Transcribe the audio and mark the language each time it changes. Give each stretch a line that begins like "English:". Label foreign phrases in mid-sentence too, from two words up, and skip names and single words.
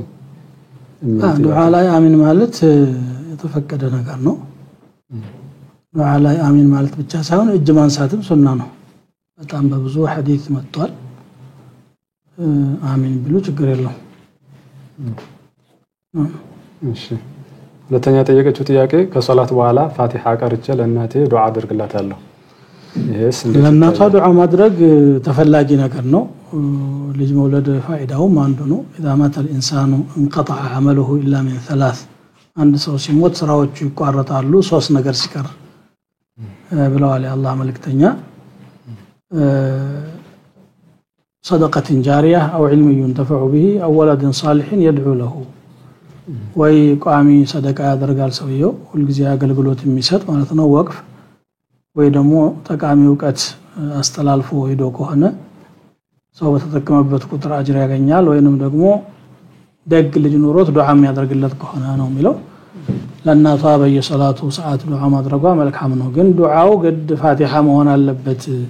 Amharic: ዱዓ ላይ አሚን ማለት የተፈቀደ ነገር ነው። ዱዓ ላይ አሚን ማለት ብቻ ሳይሆን እጅ ማንሳትም ሱና ነው። በጣም በብዙ ሐዲስ መጥቷል። አሚን ብሉ ችግር የለውም። እሺ ሁለተኛ ጠየቀችው ጥያቄ ከሶላት በኋላ ፋቲሃ ቀርቼ ለእናቴ ዱዓ አድርግላታለሁ። ይሄስ እንዴት? ለእናቷ ዱዓ ማድረግ ተፈላጊ ነገር ነው። ልጅ መውለድ ፋይዳውም አንዱ ነው።
Arabic: اذا مات الانسان انقطع عمله الا من ثلاث
Amharic: አንድ ሰው ሲሞት ስራዎቹ ይቋረጣሉ ሶስት ነገር ሲቀር ብለዋል የአላህ መልእክተኛ
Arabic: صدقة جارية أو علم ينتفع به أو ولد صالح يدعو له
Amharic: ወይ ቋሚ ሰደቃ ያደርጋል ሰውየው ሁልጊዜ አገልግሎት የሚሰጥ ማለት ነው ወቅፍ ወይ ደግሞ ጠቃሚ ዕውቀት አስተላልፎ ሄዶ ከሆነ ሰው በተጠቀመበት ቁጥር አጅር ያገኛል ወይንም ደግሞ ደግ ልጅ ኖሮት ዱዓ የሚያደርግለት ከሆነ ነው የሚለው ለእናቷ በየሰላቱ ሰዓት ዱዓ ማድረጓ መልካም ነው ግን ዱዓው ግድ ፋቲሃ መሆን አለበት